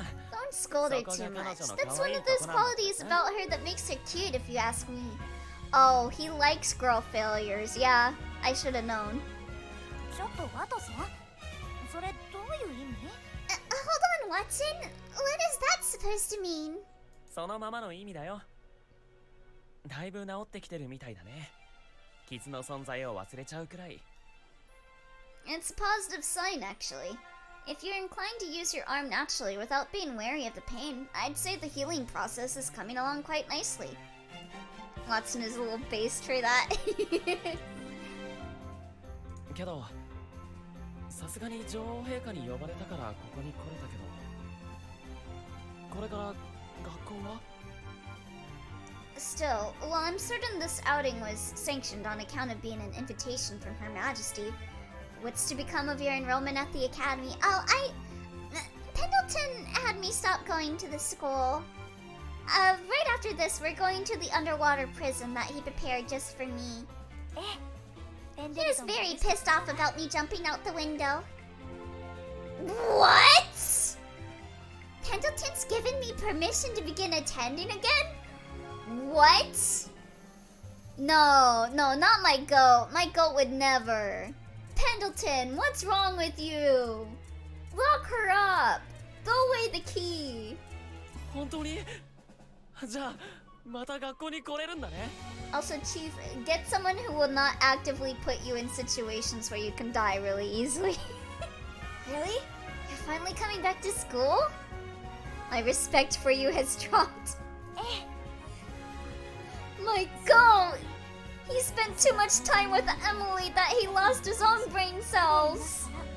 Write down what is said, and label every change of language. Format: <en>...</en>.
<en>Don't scold her too much. That's one of those qualities about her that makes her cute, if you ask me. Oh, he likes girl failures. Yeah, I should have known. Hold on, Watson. What is that supposed to mean?</en> <ja>そのままの意味だよ。だいぶ治ってきてるみたいだね。傷の存在を忘れちゃうくらい。</ja> <en>It's a positive sign, actually. If you're inclined to use your arm naturally without being wary of the pain, I'd say the healing process is coming along quite nicely. Watson is a little based for that.</en> <ja>けど、さすがに女王陛下に呼ばれたからここに来れたけど、これから学校は？</ja> <en>Still, while I'm certain this outing was sanctioned on account of being an invitation from Her Majesty, what's to become of your enrollment at the academy? Oh, Pendleton had me stop going to the school. Right after this, we're going to the underwater prison that he prepared just for me. He was very pissed off about me jumping out the window. What? Pendleton's given me permission to begin attending again? What? No, not my goat. My goat would never. Pendleton, what's wrong with you? Lock her up. Throw away the key.</en> <ja>本当に？じゃあ、また学校に来れるんだね。</ja> <en>Also, Chief, get someone who will not actively put you in situations where you can die really easily. Really? You're finally coming back to school? My respect for you has dropped. My god! He spent too much time with Emily that he lost his own brain cells.</en>